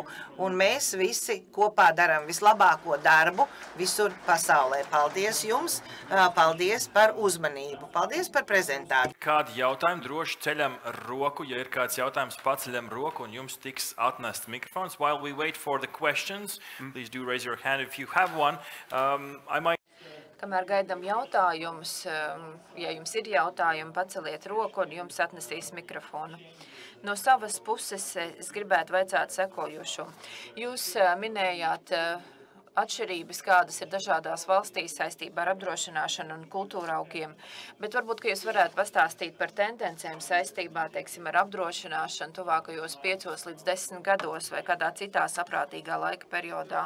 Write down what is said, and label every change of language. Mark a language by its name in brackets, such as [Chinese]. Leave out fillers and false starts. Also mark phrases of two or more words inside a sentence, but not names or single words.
[Latvian] Un mēs visi kopā darām vislabāko darbu visur pasaulē. Paldies jums, paldies par uzmanību, paldies par prezentāciju. Kādi jautājumi droši ceļam roku, ja ir kāds jautājums, paceļam roku un jums tiks atnests mikrofons. [English] While we wait for the questions, please do raise your hand if you have one. [Latvian] Kamēr gaidām jautājumus, ja jums ir jautājumi, paceliet roku un jums atnesīs mikrofonu. No savas puses es gribētu vaicāt sekojošo. Jūs minējāt atšķirības, kādas ir dažādās valstīs saistībā ar apdrošināšanu un kultūraugiem, bet varbūt, ka jūs varētu pastāstīt par tendencēm saistībā, teiksim, ar apdrošināšanu tuvākajos 5 līdz 10 gados vai kādā citā saprātīgā laika periodā.